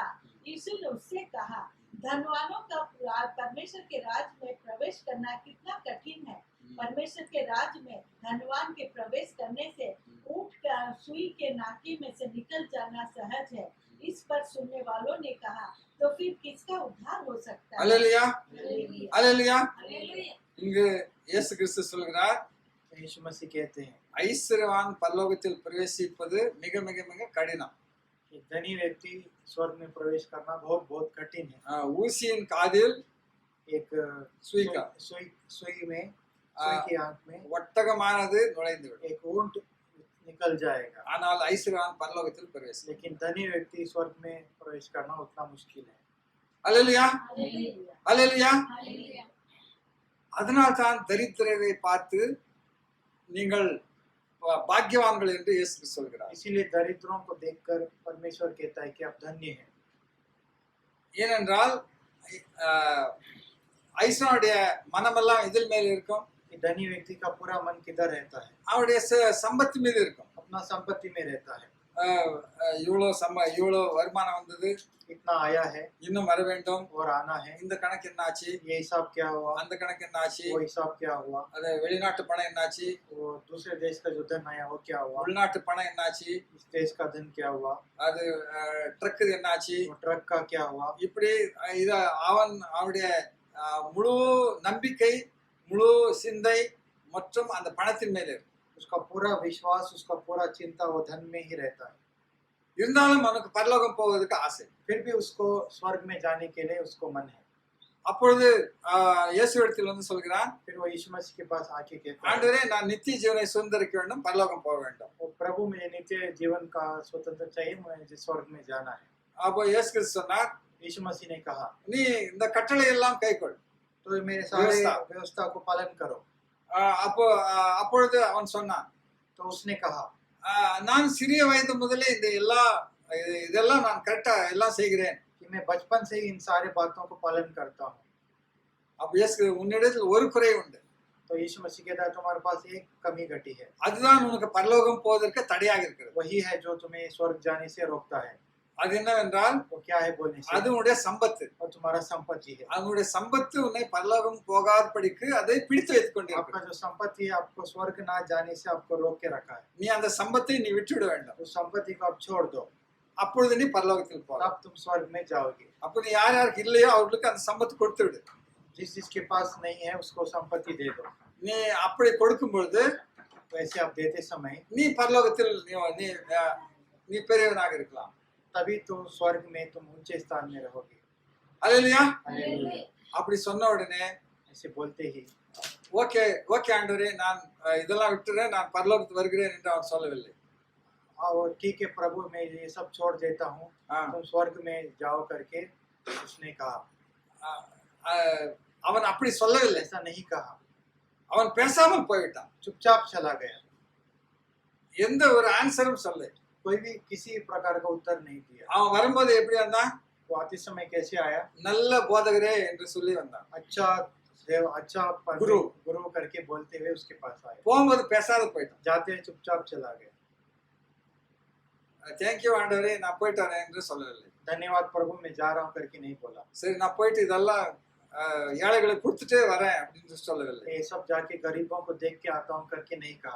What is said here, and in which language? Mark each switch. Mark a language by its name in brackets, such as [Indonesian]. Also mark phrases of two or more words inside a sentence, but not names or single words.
[Hindi] यीशु ने उससे कहा, धनवानों का परमेश्वर के राज में प्रवेश करना कितना कठिन है. परमेश्वर के राज में धनवान के प्रवेश करने से ऊंट का सुई के नाके में से निकल जाना सहज है. इस पर सुनने वालों ने कहा, तो फिर किसका उद्धार हो सकता है? हालेलुया. हालेलुया. हालेलुया. हालेलुया. [Tamil] இங்கு இயேசு கிறிஸ்து சொல்கிறார், [Hindi] यीशु मसीह कहते हैं [Tamil] ஐஸ்வர்யவான் பரலோகத்தில் பிரவேசிப்பது மிக மிக மிக கடினம். [Hindi] कि धनी व्यक्ति स्वर्ग में प्रवेश करना बहुत बहुत कठिन है. [Tamil] ஊசியின் காதில் [Hindi] एक सुई का सुई में सुई की आंख में [Tamil] ஒட்டகமானது நுழைந்துவிடும், [Hindi] एक ऊंट निकल जाएगा, [Tamil] ஆனால் ஐஸ்வர்யவான் பரலோகத்தில் பிரவேசிக்கும். [Hindi] लेकिन धनी व्यक्ति स्वर्ग में प्रवेश करना उतना मुश्किल है. [Tamil] அல்லேலூயா. [Hindi] हालेलुया. [Tamil] அல்லேலூயா. [Hindi] हालेलुया. [Tamil] அதனால் தான் தரித்திரரை பார்த்து நீங்கள் பாக்கியவான்கள் என்று இயேசு கிறிஸ்து சொல்கிறார். [Hindi] इसीलिए दरिद्रों को देखकर परमेश्वर कहता है कि आप धन्य हैं. [Tamil] ஏனென்றால் ஐஸ்வனுடைய மனமெல்லாம் இதில் மேல் இருக்கும், [Hindi] कि धनी व्यक्ति का पूरा मन किधर रहता है? [Tamil] அவருடைய சம்பத்து மீது இருக்கும். [Hindi] अपना संपत्ति में रहता है. [Tamil] இவ்வளோ வருமானம் வந்தது, [Hindi] इतना आया है [Tamil] இன்னும் வர வேண்டும், [Hindi] और आना है, [Tamil] இந்த கணக்கு என்னாச்சு, [Hindi] ये हिसाब क्या हुआ, [Tamil] அந்த கணக்கு என்னாச்சு, [Hindi] वो हिसाब क्या हुआ, [Tamil] அது வெளிநாட்டு பணம் என்னாச்சு, [Hindi] वो दूसरे देश का जो धन आया वो क्या हुआ, [Tamil] உள்நாட்டு பணம் என்னாச்சு, [Hindi] इस देश का धन क्या हुआ, [Tamil] அது ட்ரக்கு என்னாச்சு, [Hindi] वो ट्रक का क्या हुआ. [Tamil] இப்படி இத அவனுடைய முழு நம்பிக்கை, முழு சிந்தை மற்றும் அந்த பணத்தின் மேலே இருக்கு. [Hindi] उसका पूरा विश्वास, उसका पूरा चिंता वो धन में ही रहता है. [Tamil] இருந்தாலும் அவனுக்கு பரலோகம் போவதற்கு ஆசை. [Hindi] फिर भी उसको स्वर्ग में जाने के लिए उसको मन है. [Tamil] அப்பொழுது இயேசுவிடத்தில் வந்து சொல்கிறான், [Hindi] फिर वो यीशु मसीह के पास आके कहता है, [Tamil] ஆண்டவரே நான் நித்திய ஜீவனை சுதந்திரிக்க வேண்டும், பரலோகம் போக வேண்டும். [Hindi] वो प्रभु मुझे नित्य जीवन का स्वतंत्र चाहिए, मुझे स्वर्ग में जाना है. [Tamil] அப்போ இயேசு கிறிஸ்து சொன்னார், [Hindi] यीशु मसीह ने कहा, [Tamil] நீ இந்த கட்டளை எல்லாம் கைக்கொள். [Hindi] तो मेरे सारे व्यवस्था को पालन करो. [Tamil] அப்பொழுது அவன் சொன்னான், [Hindi] तो उसने कहा, [Tamil] நான் சிறிய வயது முதலே இதெல்லாம் நான் கரெக்டா எல்லாம் செய்கிறேன். [Hindi] कि मैं बचपन से ही इन सारे बातों को पालन करता हूँ. [Tamil] அப்ப இயேசு, உன்னிடத்தில் ஒரு குறை உண்டு. [Hindi] तो यीशु मसीह कहता है तुम्हारे पास एक कमी घटी है, [Tamil] அதுதான் உனக்கு பரலோகம் போவதற்கு தடையாக இருக்கிறது. [Hindi] वही है जो तुम्हें स्वर्ग जाने से रोकता है। [Tamil] அது என்னவென்றால் [Hindi] वो क्या है बोलने से? [Tamil] அது உன்னுடைய சம்பத்து. [Hindi] वो तुम्हारा संपत्ति है। [Tamil] அதனுடைய சம்பத்து உன்னை பரலோகம் போகாதபடிக்கு அதை பிடித்து வைத்துக் [Hindi] आपका [Tamil] கொண்டிருக்கிறது. [Hindi] जो संपत्ति है आपको स्वर्ग ना जाने से आपको रोक के रखा है। [Tamil] நீ அந்த சம்பத்தை நீ விட்டுவிட வேண்டும். [Hindi] उस संपत्ति को आप छोड़ दो, [Tamil] அப்பொழுது நீ பரலோகத்தில் போகலாம். [Hindi] तब तुम स्वर्ग में जाओगे। [Tamil] அப்ப நீ யார் யாருக்கு இல்லையோ அவர்களுக்கு அந்த சம்பத்து கொடுத்து விடு. [Hindi] जिस जिसके पास नहीं है उसको संपत्ति दे दो। [Tamil] நீ அப்படி கொடுக்கும் பொழுது [Hindi] वैसे आप देते समय [Tamil] நீ பரலோகத்தில் நீ நீ பெரியவனாக இருக்கலாம். [Hindi] तभी तो स्वर्ग में तुम ऊंचे स्थान में रहोगे। [Tamil] அல்லேலூயா. [Hindi] हालेलुया। [Tamil] அப்படி சொன்ன உடனே [Hindi] ऐसे बोलते ही [English] okay okay [Tamil] ஆண்டவரே நான் இதெல்லாம் விட்டுறேன் நான் பரலோகத்துக்கு வருகிறேன் என்று அவன் சொல்லவில்லை. [Hindi] और ठीक है प्रभु मैं ये सब छोड़ देता हूँ, हाँ। तुम स्वर्ग में जाओ करके उसने कहा। [Tamil] அஹ், அஹ், அவன் அப்படி சொல்லவில்லை. [Hindi] ऐसा नहीं कहा, [Tamil] அவன் பேசாமல் போய்விட்டான். [Hindi] चुपचाप चला गया। [Tamil] எந்த ஒரு ஆன்சரும் சொல்ல. [Hindi] कोई भी किसी प्रकार का उत्तर नहीं दिया। [Tamil] அவன் வரும்போது எப்படி வந்தான்? [Hindi] वो आते समय कैसे आया? [Tamil] நல்ல போதகரே என்று சொல்லி வந்தான். [Hindi] अच्छा देव, अच्छा गुरु। गुरु करके बोलते हुए उसके पास आया। [Tamil] போகும்போது பேசாத போயிட்டான். [Hindi] जाते हुए चुपचाप चला गया। [Tamil] தேங்க்யூ ஆண்டவரே நான் போயிட்டு வரேன் என்று சொல்லவில்லை. [Hindi] धन्यवाद प्रभु मैं जा रहा हूँ करके नहीं बोला। [Tamil] சரி நான் போயிட்டு இதெல்லாம் ஏழைகளுக்கு கொடுத்துட்டே வரேன் அப்படின்னு சொல்லவில்லை. [Hindi] ये सब जाके गरीबों को देख के आता हूँ करके नहीं कहा,